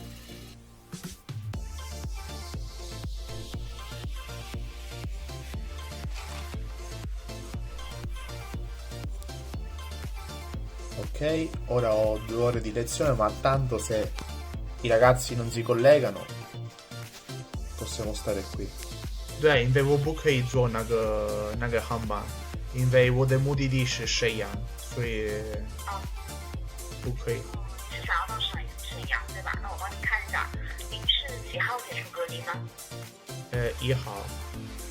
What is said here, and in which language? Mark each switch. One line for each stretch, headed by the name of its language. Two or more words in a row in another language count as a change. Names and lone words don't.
Italian: Ok, ora ho 2 ore di lezione, ma tanto se i ragazzi non si collegano, possiamo stare qui.
Chinese: 对，因为我不可以坐那个航班，因为我的目的地是沈阳，所以不可以。是想要到沈阳对吧？那我帮你看一下，您是几号结束隔离呢 1号，11月。